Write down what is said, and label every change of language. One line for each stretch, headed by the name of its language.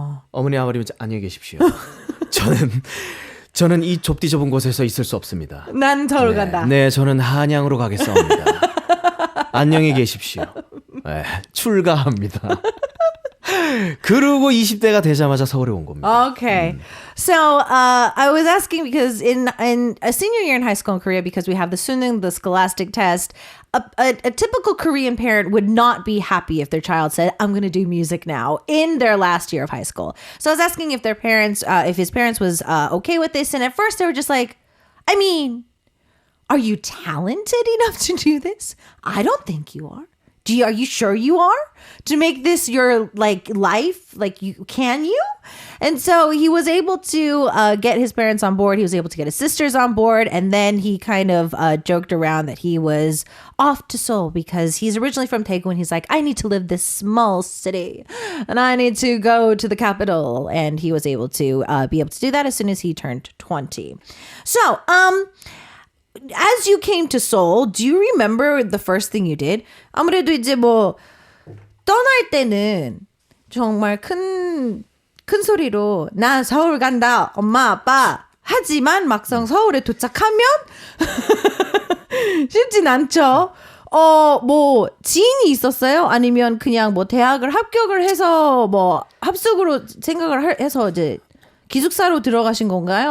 Korean: 어머니 아버님 안녕히 계십시오. 저는 이 좁디 좁은 곳에서 있을 수 없습니다. 난 서울 간다. 네, 저는 한양으로 가겠사옵니다. 안녕히 계십시오. 네, 출가합니다. 그러고 20대가 되자마자 서울에 온 겁니다.
English: Okay. So I was asking because in a senior year in high school in Korea, because we have the Suneung, the scholastic test, a typical Korean parent would not be happy if their child said, I'm going to do music now in their last year of high school. So I was asking if their parents, if his parents was okay with this. And at first they were just like, I mean, are you talented enough to do this? I don't think you are. Are you sure you are to make this your like life? Like can you? And so he was able to get his parents on board. He was able to get his sisters on board. And then he kind of joked around that he was off to Seoul because he's originally from Daegu and he's like, I need to live this small city and I need to go to the capital. And he was able to be able to do that as soon as he turned 20. So, as you came to Seoul, do you remember the first thing you did?
Korean: 아무래도 이제 뭐 떠날 때는 정말 큰 소리로 나 서울 간다 엄마 아빠 하지만 막상 서울에 도착하면 쉽진 않죠. 뭐 지인이 있었어요? 아니면 그냥 뭐 대학을 합격을 해서 뭐 합숙으로 생각을 해서 이제 기숙사로 들어가신 건가요?